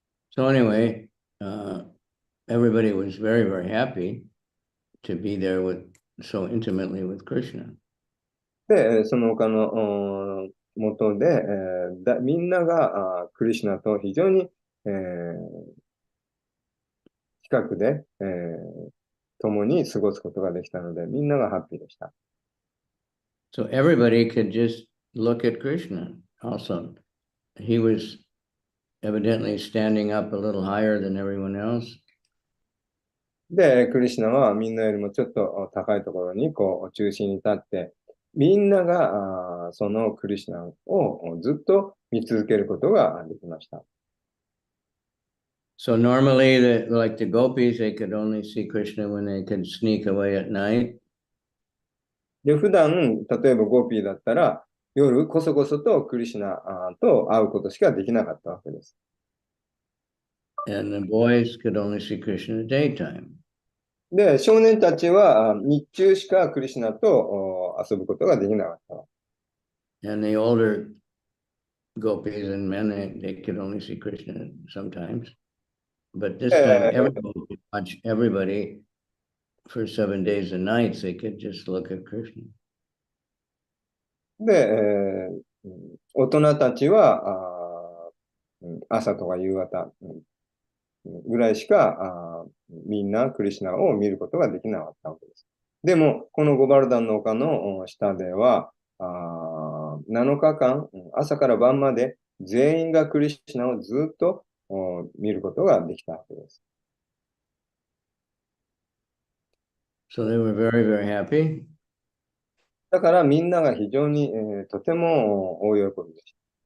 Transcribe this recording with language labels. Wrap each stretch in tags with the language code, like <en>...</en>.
<en>So anyway, everybody was very, very happy to be there so intimately with Krishna.</en> <ja>で、その他の元で、みんながクリシュナと非常に、近くで、共に過ごすことができたので、みんながハッピーでした。</ja> <en>So everybody could just look at Krishna also. He was evidently standing up a little higher than everyone else.</en> <ja>で、クリシュナはみんなよりもちょっと高いところにこう中心に立って、みんながそのクリシュナをずっと見続けることができました。</ja> <en>So normally, like the gopis, they could only see Krishna when they could sneak away at night.</en> <ja>で、普段、例えばゴーピーだったら、夜こそこそとクリシュナと会うことしかできなかったわけです。</ja> <en>And the boys could only see Krishna in the daytime.</en> <ja>で、少年たちは日中しかクリシュナと遊ぶことができなかった。</ja> <en>And the older gopis and men, they could only see Krishna sometimes. But this time, everybody could watch everybody for 7 days and nights. They could just look at Krishna.</en> <ja>で、大人たちは朝とか夕方ぐらいしかみんなクリシュナを見ることができなかったわけです。でも、このゴバルダンの丘の下では7日間、朝から晩まで全員がクリシュナをずっと見ることができたわけです。</ja> <en>So they were very, very happy.</en> <ja>だからみんなが非常に、とても大喜びでした。</ja>